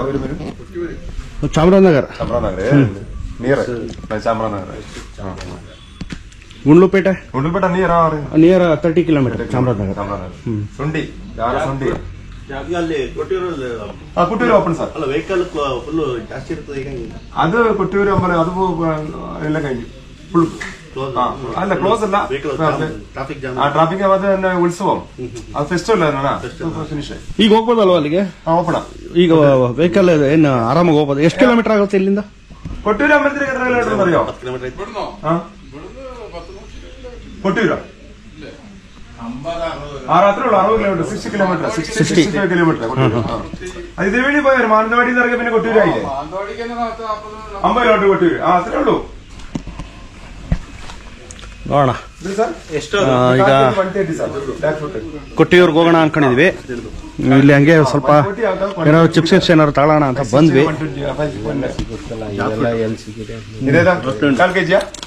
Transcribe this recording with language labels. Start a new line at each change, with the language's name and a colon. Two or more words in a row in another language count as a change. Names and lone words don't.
Kannada: ಚಾಮರಾಜನಗರ ಗುಂಡ್ಲುಪೇಟೆ
English: near 30 kilometer
Kannada: ಚಾಮರಾಜನಗರ. ಸುಂಡಿ ಕೊಟ್ಟೂರು
English: open sir.
Kannada: ಅಲ್ಲ,
English: vehicle full
Kannada: ಜಾಸ್ತಿ ಇರ್ತದೆ. ಈಗ ಅದು ಕೊಟ್ಟೂರು ಅದು ಎಲ್ಲ
Malayalam: കഴിഞ്ഞു ഫുൾ അല്ല ക്ലോസ് അല്ല, ട്രാഫിക് ഉത്സവം
Kannada: ಅದು
English: festival finish.
Kannada: ಈಗ ಹೋಗ್ಬೋದಲ್ವಾ ಅಲ್ಲಿಗೆ? ಓಪನ್. ಈಗ ವೆಹಿಕಲ್ ಏನು ಆರಾಮಾಗಿ ಹೋಗ್ಬೋದು. ಎಷ್ಟು ಕಿಲೋಮೀಟರ್ ಆಗುತ್ತೆ ಇಲ್ಲಿಂದ? ಕೊಟ್ಟೂರು ಅಮ್ಮಂದಿರಿಗೆ
Malayalam: ಎത്ര കിലോമീറ്റർ അറിയോ? 10 കിലോമീറ്റർ. കൊട്ടൂരോ? അത്രേ ഉള്ളൂ, 60 കിലോമീറ്റർ, 60 കിലോമീറ്റർ, 65 കിലോമീറ്റർ. അത് ഇതുവഴി പോയാൽ മാനന്തവാടി ഇറങ്ങി പിന്നെ കൊട്ടൂരായില്ലേ? 50 കിലോമീറ്റർ കൊട്ടൂര്. അത്രേ ഉള്ളൂ.
Kannada: ನೋಡೋಣ. ಈಗ ಕೊಟ್ಟಿಯೂರ್ಗೆ ಹೋಗೋಣ ಅನ್ಕೊಂಡಿದ್ವಿ. ಇಲ್ಲಿ ಹಂಗೆ ಸ್ವಲ್ಪ ಏನಾದ್ರು ಚಿಪ್ಸ್ ಏನಾದ್ರು ತಗೊಳ್ಳೋಣ ಅಂತ ಬಂದ್ವಿ. ಕಾಲ್ ಕೆಜಿಯಾ?